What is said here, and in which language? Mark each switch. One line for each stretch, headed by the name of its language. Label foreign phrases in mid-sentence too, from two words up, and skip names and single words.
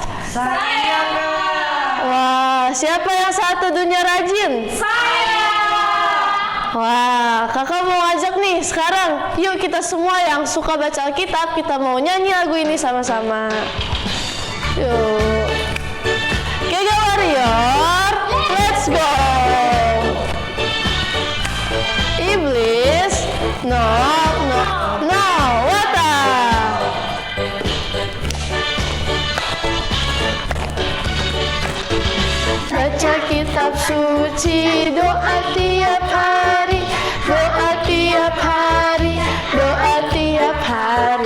Indonesian: Saya Kak. Wah, siapa yang satu dunia rajin? Saya. Wah, kakak mau ngajak nih sekarang. Yuk kita semua yang suka baca Alkitab, kita mau nyanyi lagu ini sama-sama. Yuk. Kega warrior,
English: let's go.
Indonesian: Iblis,
English: no, no, no, wata.
Indonesian: Baca kitab suci, doa tiap hari, doa tiap hari, doa tiap hari.